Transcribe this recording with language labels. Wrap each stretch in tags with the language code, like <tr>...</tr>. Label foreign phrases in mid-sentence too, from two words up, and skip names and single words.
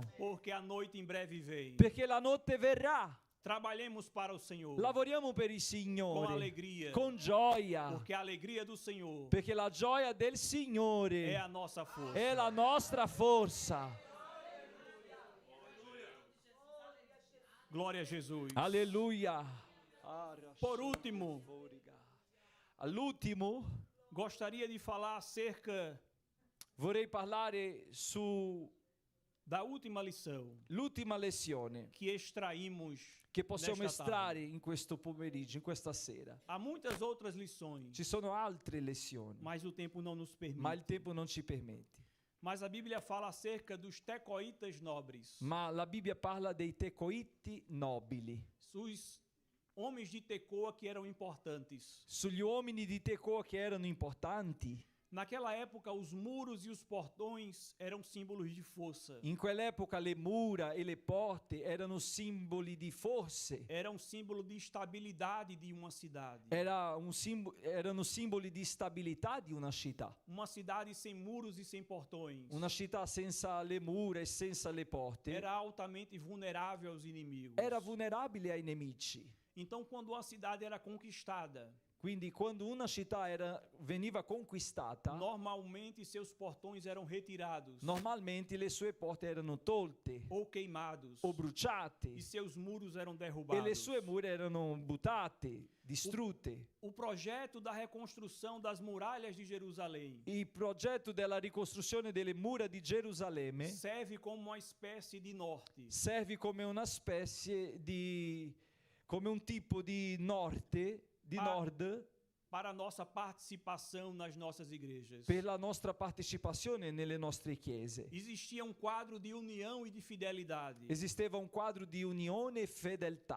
<pt>porque a noite em breve vem.</pt> <it>perché la notte verrà.</it> <pt>Trabalhemos para o Senhor</pt> <it>Lavoriamo per il</it> <pt>com</pt> <it>Signore,</it> <pt>alegria,</pt> <it>con gioia,</it> <pt>porque a alegria do Senhor</pt> <it>perché la gioia del</it> <pt>é</pt> <it>Signore</it> <pt>a nossa força.</pt> <it>è la nostra forza.</it> <pt>Glória a Jesus.</pt> <it>Alleluia.</it> <pt>Por último,</pt> <it>All'ultimo</it> <pt>gostaria de falar acerca</pt> <it>vorrei parlare su</it> <pt>da última lição</pt> <it>l'ultima lezione</it> <pt>que extraímos</pt> <it>che possiamo</it> <pt>nesta</pt> <it>estrarre</it> <pt>tarde.</pt> <it>in questo pomeriggio, in questa sera.</it> <pt>Há muitas outras lições,</pt> <it>Ci sono altre lezioni,</it> <pt>mas o tempo não nos permite.</pt> <it>ma il tempo non ci permette.</it> <pt>Mas a Bíblia fala acerca dos tecoitas nobres,</pt> <it>Ma la Bibbia parla dei tecoiti nobili,</it> <pt>os homens de Tecoa que eram importantes.</pt> <it>sugli uomini di Tecoa che erano importanti.</it> <pt>Naquela época, os muros e os portões eram símbolos de força.</pt> <it>In quell'epoca le mura e le porte erano simboli di forze,</it> <pt>Era um símbolo de estabilidade de uma cidade.</pt> <it>erano simboli di stabilità di una città.</it> <pt>Uma cidade sem muros e sem portões</pt> <it>Una città senza le mura e senza le porte</it> <pt>era altamente vulnerável aos inimigos.</pt> <it>era vulnerabile ai nemici.</it> <pt>Então, quando a cidade era conquistada,</pt> <it>Quindi quando una città veniva conquistata,</it> <pt>normalmente seus portões eram retirados</pt> <it>normalmente le sue porte erano tolte</it> <pt>ou queimados</pt> <it>o bruciate</it> <pt>e seus muros eram</pt> <it>e</it> <pt>derrubados.</pt> <it>le sue mura erano buttate, distrutte.</it> <pt>O projeto da reconstrução das muralhas de Jerusalém</pt> <it>Il progetto della ricostruzione delle mura di Gerusalemme</it> <pt>serve como uma espécie de norte</pt> <it>serve come una specie di, come un tipo di nord</it> <pt>para a nossa participação nas nossas igrejas.</pt> <it>per la nostra partecipazione nelle nostre chiese.</it> <pt>Existia um quadro de união e de fidelidade.</pt> <it>Esisteva un quadro di unione e fedeltà.</it>